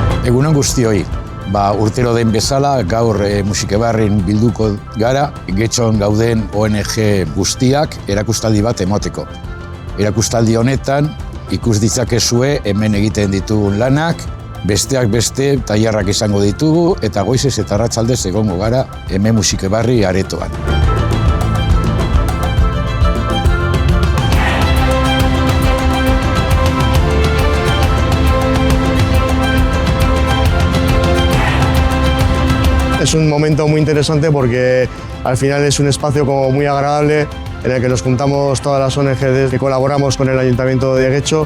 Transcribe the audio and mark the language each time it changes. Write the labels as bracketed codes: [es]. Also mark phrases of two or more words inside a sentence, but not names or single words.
[eu] Egunon guztioi, urtero den bezala gaur Musikebarrin bilduko gara, Getxon gauden ONG guztiak erakustaldi bat emoteko. Erakustaldi honetan ikus ditzakezue hemen egiten ditugun lanak, besteak beste tailerrak izango ditugu eta goizez eta arratsaldez egongo gara hemen Musikebarri aretoan. [es] Es un momento muy interesante porque al final es un espacio como muy agradable en el que nos juntamos todas las ONGs que colaboramos con el Ayuntamiento de Getxo.